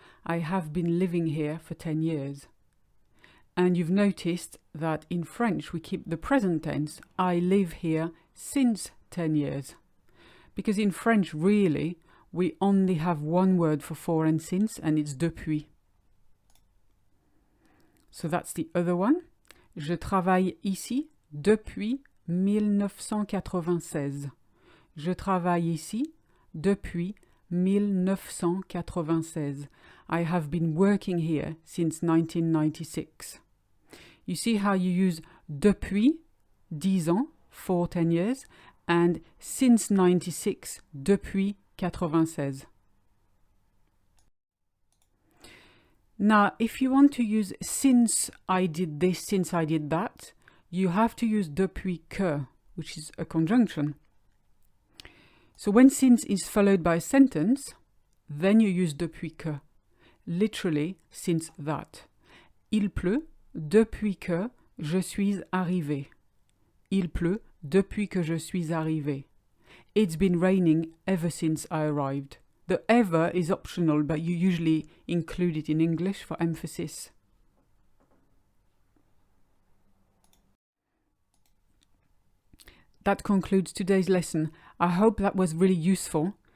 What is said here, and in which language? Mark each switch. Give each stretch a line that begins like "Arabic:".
English: I have been living here for 10 years. And you've noticed that in French we keep the present tense. I live here since 10 years. Because in French, really, we only have one word for and since, and it's depuis. So that's the other one.
French: Je travaille ici depuis 1996. Je travaille ici depuis 1996.
English: I have been working here since 1996. You see how you use
French: depuis 10 ans
English: for 10 years and since 96
French: depuis 96.
English: Now, if you want to use since I did this, since I did that, you have to use depuis que, which is a conjunction. So when since is followed by a sentence, then you use depuis que, literally since that.
French: Il pleut depuis que je suis arrivé. Il pleut depuis que je suis arrivé.
English: It's been raining ever since I arrived. The ever is optional, but you usually include it in English for emphasis. That concludes today's lesson. I hope that was really useful.